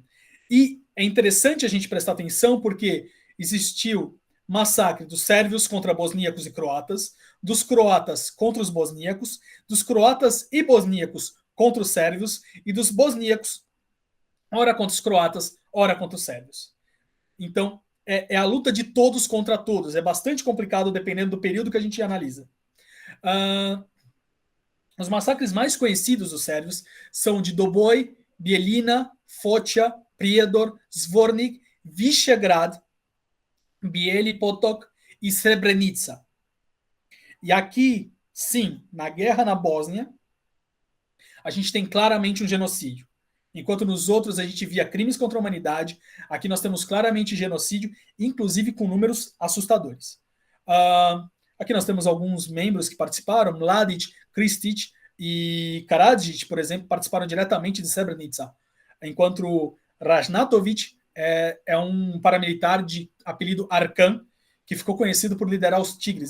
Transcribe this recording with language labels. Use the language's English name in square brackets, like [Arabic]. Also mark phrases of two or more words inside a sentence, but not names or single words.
[Portuguese] E é interessante a gente prestar atenção porque existiu massacre dos sérvios contra bosníacos e croatas, dos croatas contra os bosníacos, dos croatas e bosníacos contra os sérvios e dos bosníacos, ora contra os croatas, ora contra os sérvios. Então, é a luta de todos contra todos. É bastante complicado dependendo do período que a gente analisa. Os massacres mais conhecidos dos sérvios são de Doboj, Bijeljina, Foča, Prijedor, Zvornik, Visegrad, Bijeli Potok e Srebrenica. E aqui, sim, na guerra na Bósnia, a gente tem claramente um genocídio. Enquanto nos outros a gente via crimes contra a humanidade, aqui nós temos claramente genocídio, inclusive com números assustadores. Aqui nós temos alguns membros que participaram, Mladic, Kristic e Karadzic, por exemplo, participaram diretamente de Srebrenica, enquanto Rajnatovic é um paramilitar de apelido Arkan, que ficou conhecido por liderar os Tigres.